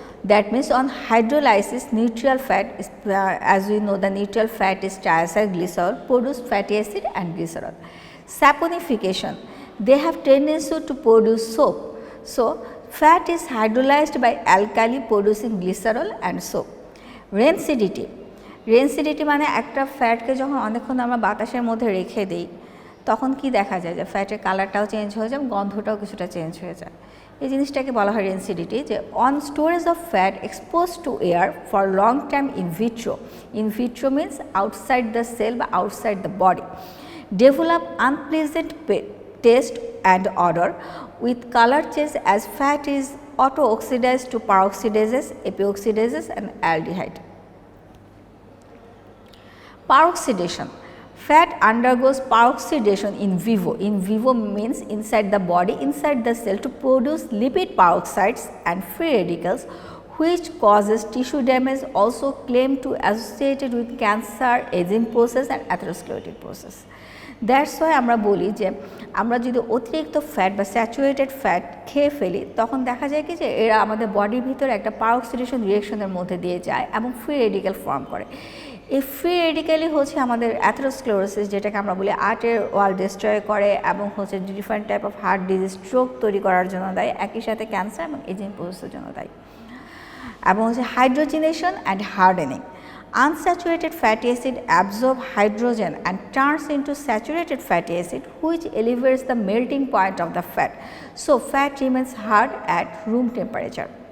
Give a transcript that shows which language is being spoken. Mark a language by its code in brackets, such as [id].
[en] That means on hydrolysis, neutral fat is, as we know, the neutral fat is triacylglycerol, produce fatty acid and glycerol. Saponification, they have tendency to produce soap. So, fat is hydrolyzed by alkali producing glycerol and soap. [bn] Rancidity, rancidity মানে একটা ফ্যাটকে যখন অনেকক্ষণ আমরা বাতাসের মধ্যে রেখে দিই তখন কি দেখা যায় যে ফ্যাটের কালারটাও চেঞ্জ হয়ে যায়, গন্ধটাও কিছুটা চেঞ্জ হয়ে যায়। এই জিনিসটাকে বলা হয় রেনসিডিটি। [en] যে on storage of fat expose to air for long time in vitro means outside the cell বা outside the body, develop unpleasant taste and odor with color change as fat is auto-oxidized to peroxidases, epioxidases and aldehyde. Peroxidation, fat undergoes peroxidation in vivo. In vivo means inside the body, inside the cell, to produce lipid peroxides and free radicals which causes tissue damage, also claimed to associated with cancer, aging process and atherosclerotic process. That's why [bn] আমরা বলি যে আমরা যদি অতিরিক্ত fat বা saturated fat খেয়ে ফেলি তখন দেখা যায় কি যে এরা আমাদের বডির ভিতরে একটা পারঅক্সিডেশন রিঅ্যাকশনের মধ্যে দিয়ে যায় এবং ফ্রি রেডিক্যাল ফর্ম করে। এই ফ্রি রেডিক্যালই হচ্ছে আমাদের অ্যাথেরোস্ক্লেরোসিস, যেটাকে আমরা বলি আর্টের ওয়াল ডিস্ট্রয় করে এবং হচ্ছে [en] different type of heart disease, [bn] stroke তৈরি করার জন্য দায়ী, একই সাথে ক্যান্সার এবং এজিং প্রসেসের জন্য দায়ী। এবং হচ্ছে [en] Hydrogenation and hardening, unsaturated fatty acid absorb hydrogen and turns into saturated fatty acid which elevates the melting point of the fat. So, fat remains hard at room temperature.